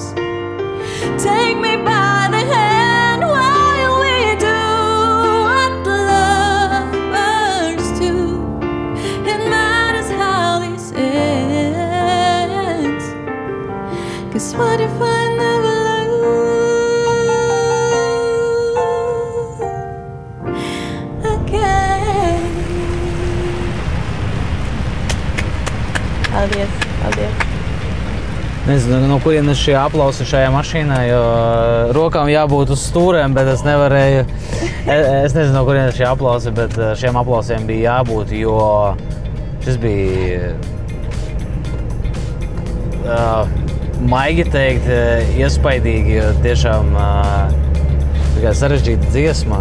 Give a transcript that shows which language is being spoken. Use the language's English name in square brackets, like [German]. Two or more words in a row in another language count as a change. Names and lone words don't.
[English] Take me by the hand while we do what lovers do. It matters how this ends. 'Cause what if I never love again? [Latvian] Paldies, paldies. Nezinu, no kurienes šie aplausi šajā mašīnā, jo rokām jābūt uz stūrēm, bet es nevarēju. Es nezinu, no kurienes šie aplausi, bet šiem aplausiem bija jābūt, jo šis bija, maigi teikt, iespaidīgi, jo tiešām tikai sarežģīta dziesma.